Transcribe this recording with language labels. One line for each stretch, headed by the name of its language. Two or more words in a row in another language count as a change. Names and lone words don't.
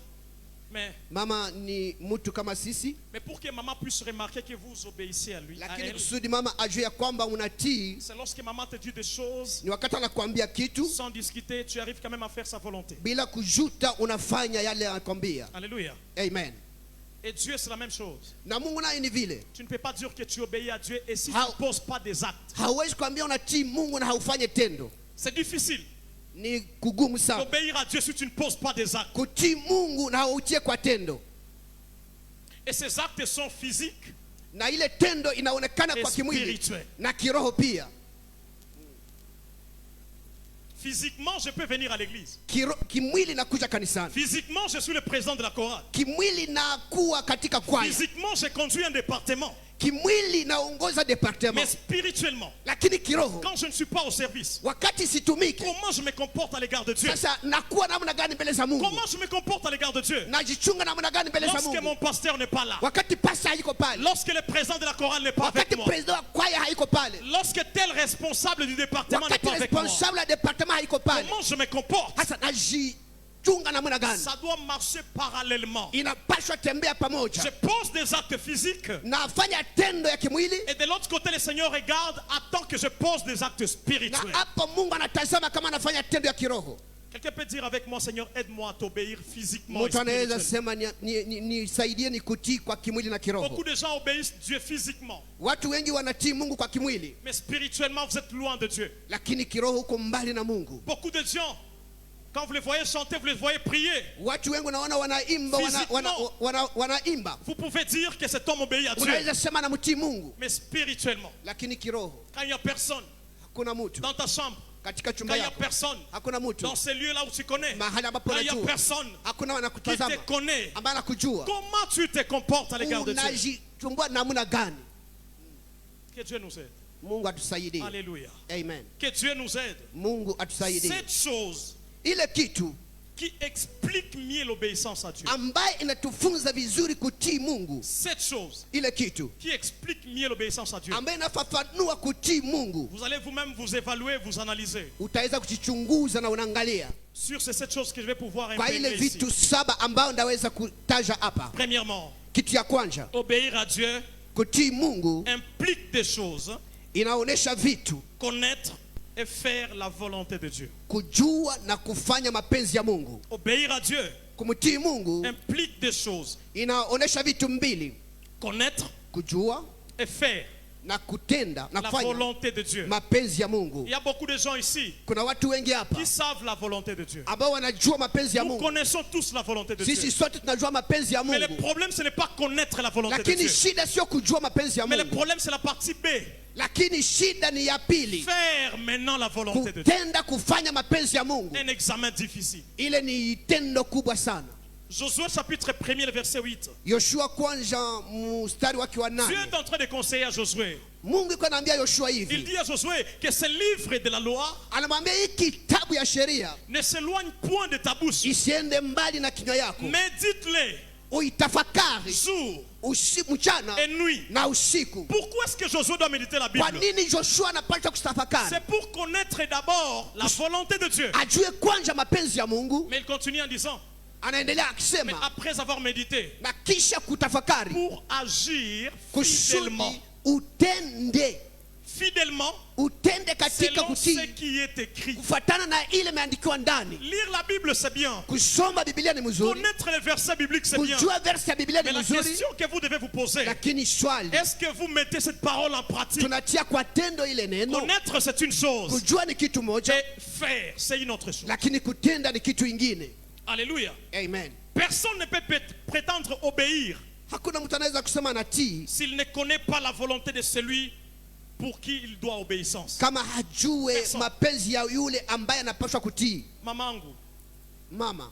French: Mais pour que maman puisse remarquer que vous obéissez à lui, à elle, c'est lorsque maman te dit des choses sans discuter, tu arrives quand même à faire sa volonté. Alléluia. Amen. Et Dieu, c'est la même chose.
Swahili: Na Mungu naye ni vile.
French: Tu ne peux pas dire que tu obéis à Dieu et si tu ne poses pas des actes.
Swahili: Hauwezi kuambia unatii Mungu na haufanye tendo.
French: C'est difficile.
Swahili: Ni kugumu sana.
French: Obéir à Dieu si tu ne poses pas des actes.
Swahili: Kutii Mungu na hautie kwa tendo.
French: Et ces actes sont physiques.
Swahili: Na ile tendo inaonekana kwa kimwili na kiroho pia.
French: Physiquement, je peux venir à l'église.
Swahili: Kimwili nakuja kanisani.
French: Physiquement, je suis le président de la chorale.
Swahili: Kimwili nakuwa katika kwaya.
French: Physiquement, j'ai conduit un département.
Swahili: Kimwili naongoza departement.
French: Mais spirituellement,
Swahili: lakini kiroho,
French: quand je ne suis pas au service,
Swahili: wakati situmiki,
French: comment je me comporte à l'égard de Dieu?
Swahili: Sasa nakuwa namna gani mbele za Mungu?
French: Comment je me comporte à l'égard de Dieu?
Swahili: Najichunga namna gani mbele za Mungu?
French: Lorsque mon pasteur n'est pas là,
Swahili: wakati pastor hayuko pale,
French: lorsque le président de la chorale n'est pas avec moi,
Swahili: président wa kwaya hayuko pale,
French: lorsque tel responsable du département n'est pas avec moi, responsable du département
Swahili: hayuko pale,
French: comment je me comporte?
Swahili: Sasa
French: ça doit marcher parallèlement.
Swahili: Inapaswa tembea pamoja.
French: Je pose des actes physiques.
Swahili: Nafanya tendo ya kimwili.
French: Et de l'autre côté, le Seigneur regarde, attend que je pose des actes spirituels.
Swahili: Na hapo Mungu anatazama kama nafanya tendo ya kiroho.
French: Quelqu'un peut dire avec moi, Seigneur, aide-moi à t'obéir physiquement.
Swahili: Mtu anaweza sema nisaidie nikutii kwa kimwili na kiroho.
French: Beaucoup de gens obéissent Dieu physiquement.
Swahili: Watu wengi wanatii Mungu kwa kimwili.
French: Mais spirituellement, vous êtes loin de Dieu.
Swahili: Lakini kiroho uko mbali na Mungu.
French: Beaucoup de gens, quand vous les voyez chanter, vous les voyez prier.
Swahili: Watu wengi unaona wanaimba, wanaimba.
French: Vous pouvez dire que cet homme obéit à Dieu.
Swahili: Unaweza sema namtii Mungu.
French: Mais spirituellement,
Swahili: lakini kiroho,
French: quand il n'y a personne,
Swahili: hakuna mtu
French: dans ta chambre,
Swahili: katika chumba
French: quand il n'y a
Swahili: yako,
French: personne,
Swahili: hakuna mtu
French: dans ces lieux là où tu connais,
Swahili: mahali ambapo
French: quand il n'y a
Swahili: unajua,
French: personne
Swahili: hakuna
French: qui
Swahili: wanakutazama,
French: te connaît,
Swahili: ambaye anakujua,
French: comment tu te comportes à l'égard de Dieu?
Swahili: Unajichumbua namna gani?
French: Que Dieu nous aide.
Swahili: Mungu atusaidie.
French: Alléluia. Amen. Que Dieu nous aide.
Swahili: Mungu atusaidie.
French: Cette chose
Swahili: ile kitu
French: qui explique mieux l'obéissance à Dieu.
Swahili: Ambaye inatufunza vizuri kutii Mungu.
French: Cette chose
Swahili: ile kitu
French: qui explique mieux l'obéissance à Dieu.
Swahili: Ambaye inafafanua kutii Mungu.
French: Vous allez vous-même vous évaluer, vous analyser.
Swahili: Utaweza kujichunguza na unaangalia.
French: Sur cette chose que je vais pouvoir
Swahili: kwa ile vitu ici. Saba ambao ndaweza kutaja hapa.
French: Premièrement,
Swahili: kitu ya kwanza,
French: obéir à Dieu
Swahili: kutii Mungu
French: implique des choses.
Swahili: Inaonesha vitu.
French: Connaître et faire la volonté de Dieu.
Swahili: Kujua na kufanya mapenzi ya Mungu.
French: Obéir à Dieu
Swahili: kumtii Mungu
French: implique des choses.
Swahili: Inaonesha vitu mbili.
French: Connaître,
Swahili: kujua,
French: et faire
Swahili: na kutenda na
French: la volonté de Dieu.
Swahili: Mapenzi ya Mungu.
French: Il y a beaucoup de gens ici
Swahili: kuna watu wengi hapa
French: qui savent la volonté de Dieu.
Swahili: Ambao wanajua mapenzi ya Mungu.
French: Nous connaissons tous la volonté de Dieu.
Swahili: Sisi sote tunajua mapenzi ya Mungu.
French: Mais le problème ce n'est pas connaître la volonté de Dieu.
Swahili: Lakini shida sio kujua mapenzi ya Mungu.
French: Mais le problème c'est la partie B.
Swahili: Lakini shida ni ya pili.
French: Faire maintenant la volonté de Dieu.
Swahili: Kutenda kufanya mapenzi ya Mungu.
French: Un examen difficile.
Swahili: Ile ni tendo kubwa sana.
French: Josué chapitre 1er le verset 8.
Swahili: Yoshua kwanza mstari wake wa 8.
French: Dieu est en train de conseiller à Josué.
Swahili: Mungu yuko anaambia Yoshua hivi.
French: Il dit à Josué que ce livre de la loi
Swahili: anamwambia hii kitabu ya sheria
French: ne s'éloigne point de ta bouche.
Swahili: Isiende mbali na kinywa yako.
French: Médite-le.
Swahili: Uitafakari
French: jour
Swahili: mchana
French: et nuit.
Swahili: Na usiku.
French: Pourquoi est-ce que Josué doit méditer la Bible?
Swahili: Kwa nini Joshua anapaswa kutafakari?
French: C'est pour connaître d'abord la volonté de Dieu.
Swahili: Ajue kwanza mapenzi ya Mungu.
French: Mais il continue en disant,
Swahili: anaendelea akisema,
French: après avoir médité,
Swahili: na kisha kutafakari,
French: pour agir fidèlement,
Swahili: utende
French: fidèlement,
Swahili: utende katika kutii,
French: ce qui est écrit.
Swahili: Kufuatana na ile imeandikiwa ndani.
French: Lire la Bible c'est bien.
Swahili: Kusoma Biblia ni mzuri.
French: Connaître les versets bibliques c'est bien.
Swahili: Kujua verse ya Biblia ni mzuri.
French: Mais la question que vous devez vous poser,
Swahili: lakini swali,
French: est-ce que vous mettez cette parole en pratique?
Swahili: Tunatia kwa tendo ile neno.
French: Connaître c'est une chose.
Swahili: Kujua ni kitu moja.
French: Et faire c'est une autre chose.
Swahili: Lakini kutenda ni kitu ingine.
French: Alléluia. Amen. Personne ne peut prétendre obéir
Swahili: hakuna mtu anaweza kusema natii
French: s'il ne connaît pas la volonté de celui pour qui il doit obéissance.
Swahili: Kama hajue mapenzi ya yule ambaye anapaswa kutii. Mamangu, mama,